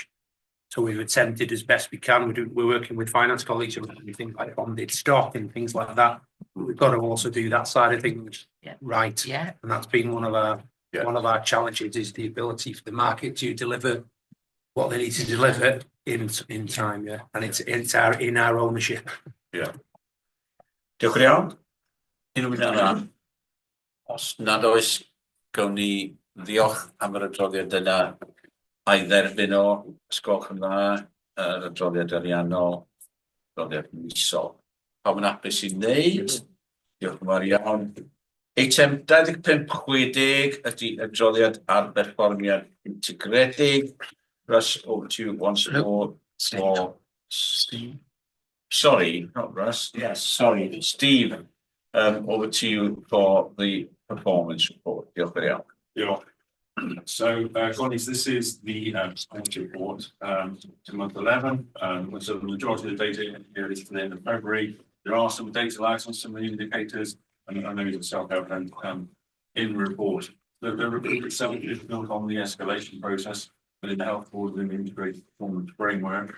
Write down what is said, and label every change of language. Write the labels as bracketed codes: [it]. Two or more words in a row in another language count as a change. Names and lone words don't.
[en] So we've attempted as best we can. We're working with finance colleagues and things like bonded stock and things like that. We've got to also do that side of things right. Yeah. And that's been one of our challenges, is the ability for the market to deliver what they need to deliver in time. Yeah. And it's in our ownership. Yeah. [cy] Diolch yn iawn. Unrhyw un arall? Os nad oes, gawn ni ddiolch am yr adroddiad yna. A'i dderbyn o, ysgolch yn dda, yr adroddiad ariannol, adroddiad misol. Pawb yn hapus i wneud. Diolch yn fawr iawn. Eitem 2560 ydy adroddiad ar berfformiad integredig. [en] Russ, over to you once more for Steve. Sorry, not Russ. Yes, sorry, Steve. Over to you for the performance report. [cy] Diolch yn iawn. Diolch. [en] So, colleagues, this is the performance report to month 11. So the majority of the data here is to the end of February. There are some data lags on some of the indicators, and those are self-evident in the report. The report itself is built on the escalation process within the health board and the integrated performance framework.